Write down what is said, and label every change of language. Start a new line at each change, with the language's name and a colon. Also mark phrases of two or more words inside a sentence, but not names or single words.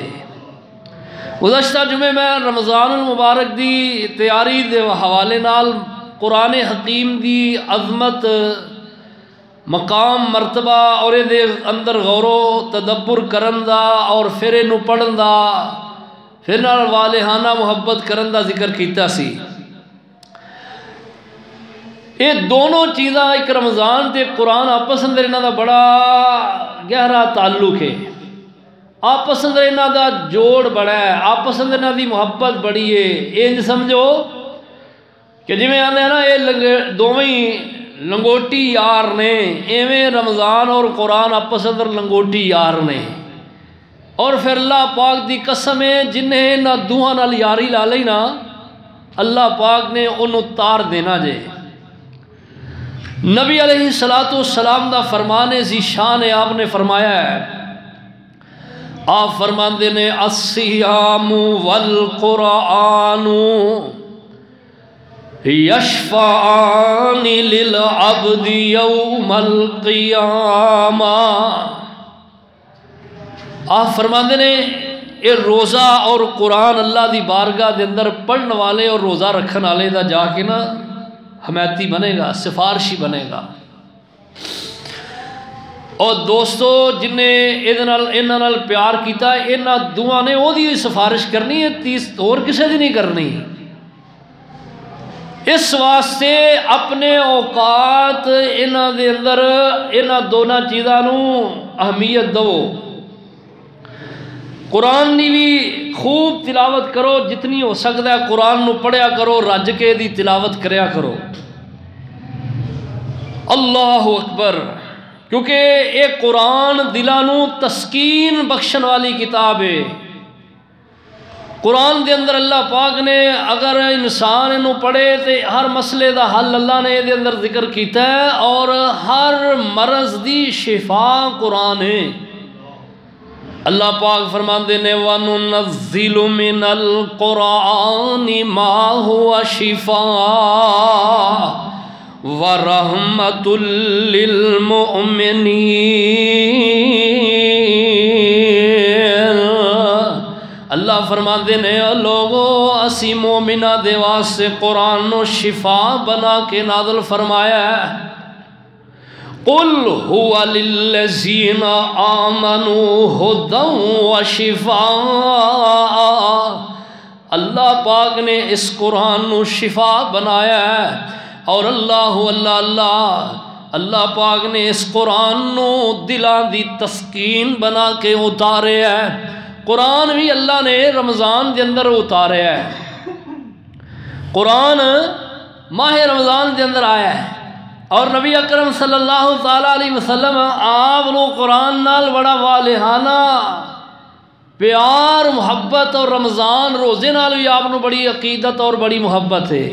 Punjabi: گزشتہ جمعے میں رمضان المبارک دی تیاری دے حوالے نال قرآن حکیم دی عظمت، مقام، مرتبہ اور دے اندر غور و تدبر کرن دا اور پھر اینو پڑھن دا، پھر نال والہانہ محبت کرن دا ذکر کیتا سی۔ یہ دونوں چیزاں ایک رمضان تے قرآن آپس اندر انہاں دا بڑا گہرا تعلق ہے، آپس اندر انہاں دا جوڑ بڑا ہے، آپس اندر انہاں دی محبت بڑی ہے۔ انج سمجھو کہ جی میں آنے نا یہ دوویں لنگوٹی یار نے، ایویں رمضان اور قرآن آپس اندر لنگوٹی یار نے، اور پھر اللہ پاک دی قسم ہے جنہیں نہ دوہاں نال یاری لا لئی نا، اللہ پاک نے انہوں تار دینا جے۔ نبی علیہ السلام دا فرمان ذیشان ہے، آپ نے فرمایا ہے، آپ فرماندے نے
Arabic: الصیام والقرآن یشفعان للعبد یوم القیامہ۔
Punjabi: آپ فرماندے نے یہ روزہ اور قرآن اللہ دی بارگاہ دے اندر پڑھن والے اور روزہ رکھن والے دا جا کے نا حمایتی بنے گا، سفارشی بنے گا۔ اور دوستو جنہیں انہاں نال پیار کیتا انہاں دوہاں نے وہ دی سفارش کرنی ہے، تیس اور کسے دی نہیں کرنی۔ اس واسطے اپنے اوقات انہاں دے اندر انہاں دونوں چیزاں نو اہمیت دو۔ قرآن دی بھی خوب تلاوت کرو، جتنی ہو سکتا ہے قرآن نو پڑھیا کرو، رج کے دی تلاوت کریا کرو۔
Arabic: اللہ اکبر،
Punjabi: کیونکہ یہ قرآن دلاں نو تسکین بخشن والی کتاب ہے۔ قرآن دے اندر اللہ پاک نے اگر انسان انہوں پڑھے تو ہر مسئلے دا حل اللہ نے دے اندر ذکر کیتا ہے، اور ہر مرض دی شفا قرآن ہے۔ اللہ پاک فرماندے نے
Arabic: وَنُنَزِّلُ مِنَ الْقُرْآنِ مَا هُوَ شِفَاءٌ وَرَحْمَةٌ لِّلْمُؤْمِنِينَ۔
Punjabi: اللہ فرماندے نے لوگو اسی مومنہ دے واسطے قرآن نو شفا بنا کے نازل فرمایا ہے۔
Arabic: قُلْ هُوَ لِلَّذِينَ آمَنُوا هُدًى وَشِفَاءً۔
Punjabi: اللہ پاک نے اس قرآن نو شفا بنایا ہے، اور اللہ پاک نے اس قرآن نو دلاں دی تسکین بنا کے اتارے ہے۔ قرآن بھی اللہ نے رمضان دے اندر اتارے ہے۔ قرآن ماہ رمضان دے اندر آیا ہے، اور نبی اکرم
Arabic: صلی اللہ تعالیٰ علیہ وسلم
Punjabi: آپ لو قرآن نال بڑا والہانہ پیار محبت، اور رمضان روزے نال بھی آپ نو بڑی عقیدت اور بڑی محبت ہے۔